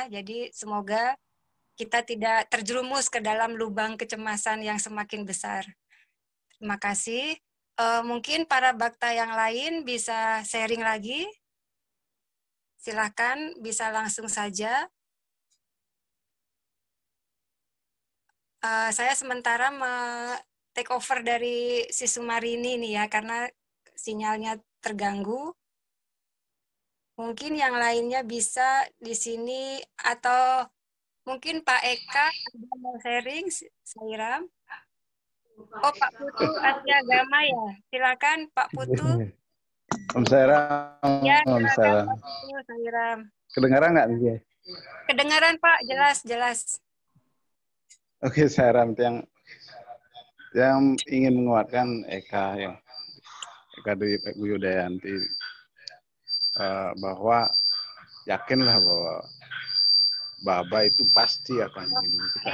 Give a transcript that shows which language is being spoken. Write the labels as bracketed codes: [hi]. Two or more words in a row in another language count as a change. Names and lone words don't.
[id] Jadi semoga kita tidak terjerumus ke dalam lubang kecemasan yang semakin besar. Terima kasih. Mungkin para bakta yang lain bisa sharing lagi. Silakan, bisa langsung saja. Saya sementara [en] take over [id] dari si Sumarini nih ya, karena sinyalnya terganggu. Mungkin yang lainnya bisa di sini, atau mungkin Pak Eka ada mau sharing, Sairam. Oh, Pak Putu Ati Agama ya. Silakan Pak Putu. Om Sairam. Ya, Om silakan Sairam. Pak Putu, Sairam. Kedengaran nggak nih? Kedengaran Pak, jelas. Oke, Sairam yang ingin menguatkan Eka Dwi Yudayanti bahwa yakinlah bahwa Baba itu pasti akan melindungi kita.